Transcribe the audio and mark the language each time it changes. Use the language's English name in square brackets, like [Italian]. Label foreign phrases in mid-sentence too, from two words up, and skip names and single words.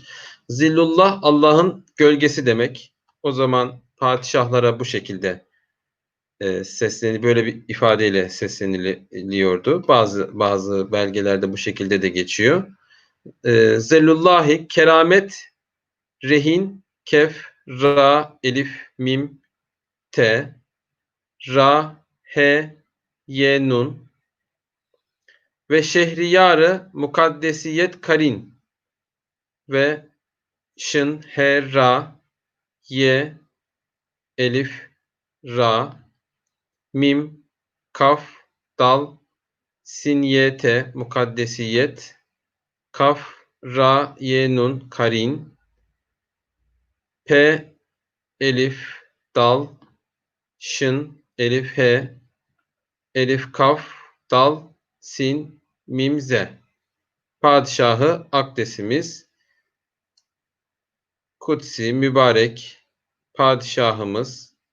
[Turkish] Zillullah, Allah'ın gölgesi demek. O zaman padişahlara bu şekilde böyle bir ifadeyle sesleniliyordu. Bazı belgelerde bu şekilde de geçiyor. Zellullahi keramet rehin kef ra elif mim te ra he ye nun ve şehriyarı mukaddesiyet karin ve şın he ra ye elif ra mim kaf dal sin ye te mukaddesiyet kaf ra ye nun karin p elif dal şın elif he elif kaf dal sin mim ze. Padişahı akdesimiz, kutsi mübarek padişahımız.